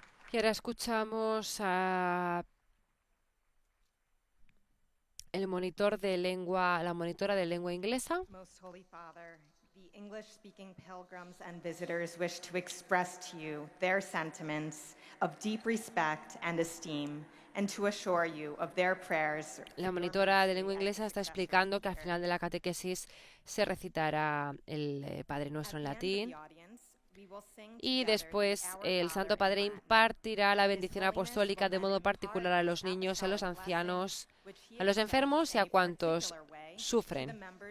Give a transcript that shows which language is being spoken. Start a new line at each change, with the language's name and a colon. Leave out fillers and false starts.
Spanish: Y ahora escuchamos a la monitora de lengua inglesa.
English: Most Holy Father, the English-speaking pilgrims and visitors wish to express to you their sentiments of deep respect and esteem, and to assure you of their prayers.
Spanish: La monitora de lengua inglesa está explicando que al final de la catequesis se recitará el Padre Nuestro en latín. Y después el Santo Padre impartirá la bendición apostólica de modo particular a los niños, a los ancianos, a los enfermos y a cuantos sufren.